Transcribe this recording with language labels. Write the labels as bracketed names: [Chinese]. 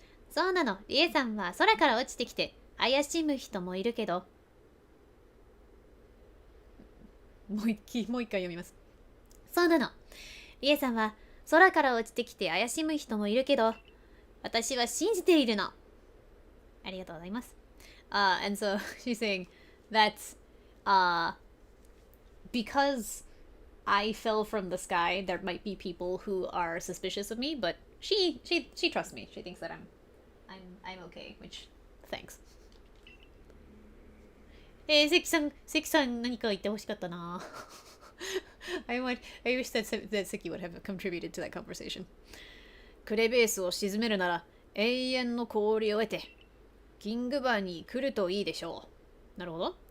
[Japanese] そうなの、リエさんは空から落ちてきて怪しむ人もいるけど。もう一回読みます。そうなの。リエさんは空から落ちてきて怪しむ人もいるけど、私は信じているの。ありがとうございます。 [English] And so she's saying that because I fell from the sky, there might be people who are suspicious of me, but she trusts me. She thinks that I'm okay, which thanks. [Japanese] 関さん何か言ってほしかったな。 [English] I wish that Seki would have contributed to that conversation. [Japanese] クレベースを沈めるなら永遠の氷を得てキングバーに来るといいでしょう。なるほど。